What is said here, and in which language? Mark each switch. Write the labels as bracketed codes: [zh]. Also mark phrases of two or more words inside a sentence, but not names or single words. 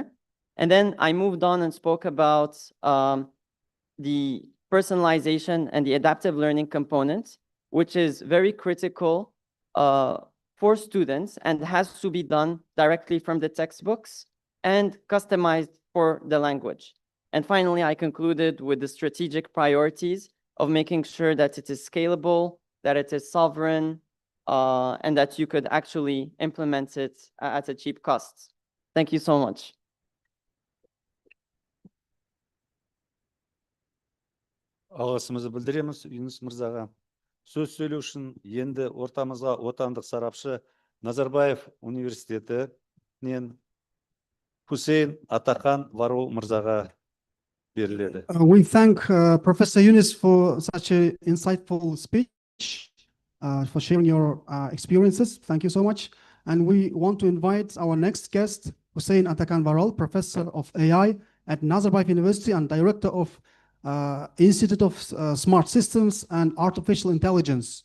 [en] And then I moved on and spoke about the personalization and the adaptive learning component, which is very critical for students and has to be done directly from the textbooks and customized for the language. And finally, I concluded with the strategic priorities of making sure that it is scalable, that it is sovereign, and that you could actually implement it at a cheap cost. Thank you so much. [kk] Алғысымызды білдіреміз Юнус мырзаға. Сөз сөйлеу үшін енді ортамызға отандық сарапшы Назарбаев университетінен Хусейн Атақан Варол мырзаға беріледі. [en] We thank Professor Yunus for such an insightful speech, for sharing your experiences. Thank you so much. And we want to invite our next guest, Hussein Atakan Varol, Professor of AI at Nazarbayev University and Director of Institute of Smart Systems and Artificial Intelligence.